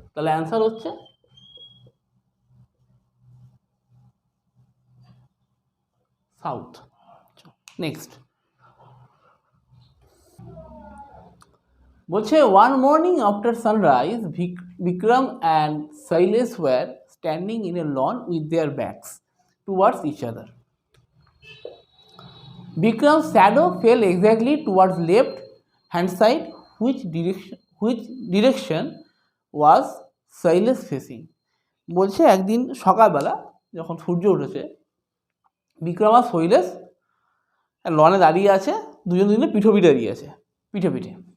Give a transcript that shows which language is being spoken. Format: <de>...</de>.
<bn>তাহলে অ্যান্সার হচ্ছে south.</bn> <en>Next বলছে one morning after sunrise Bikram and Shailesh were standing in a lawn with their backs towards each other. Bikram's shadow fell exactly towards left hand side. Which direction was Shailesh facing?</en> <bn>বলছে একদিন সকালবেলা যখন সূর্য উঠেছে, বিক্রম আর শৈলেশ লনে দাঁড়িয়ে আছে, দুজনে পিঠোপিঠে দাঁড়িয়ে আছে, পিঠে পিঠে।</bn>